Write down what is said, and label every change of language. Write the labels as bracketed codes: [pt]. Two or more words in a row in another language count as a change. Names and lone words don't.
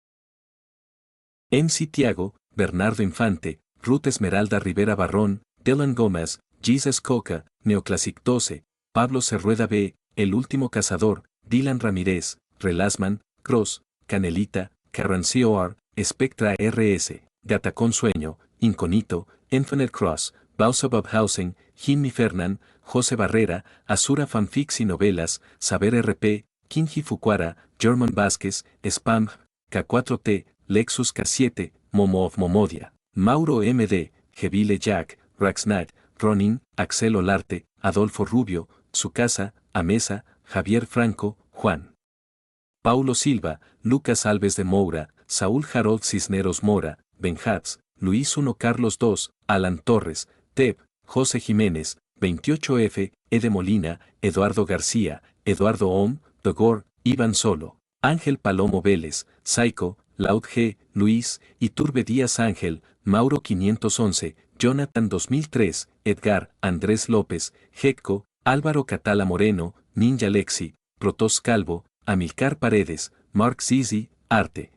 [es] MC Tiago, Bernardo Infante, Ruth Esmeralda Rivera Barrón, Dylan Gómez, Jesus Coca, Neoclassic 12, Pablo Cerrueda B, El Último Cazador, Dylan Ramírez, Relasman, Cross, Canelita, Karen Cor, Spectra RS, Gatacón Sueño, Incognito, Infinite Cross, Bausabab Housing, Jimmy Fernan, José Barrera, Azura Fanfics y Novelas, Saber RP, Kinji Fukuara, German Vázquez, Spam, K4T, Lexus K7, Momo of Momodia, Mauro MD, Jebile Jack, Raxnat, Ronin, Axel Olarte, Adolfo Rubio, Tsukasa, Amesa, Javier Franco, Juan Paulo Silva, Lucas Alves de Moura, Saúl Harold Cisneros Mora, Benjats, Luis 1 Carlos 2, Alan Torres, Teb, José Jiménez, 28F, Ede Molina, Eduardo García, Eduardo Ohm, Dogor, Iván Solo, Ángel Palomo Vélez, Saico, Laud G, Luis, Iturbe Díaz Ángel, Mauro 511, Jonathan 2003, Edgar, Andrés López, Hecco, Álvaro Catala Moreno, Ninja Lexi, Protos Calvo, Amilcar Paredes, Mark Zizi, Arte.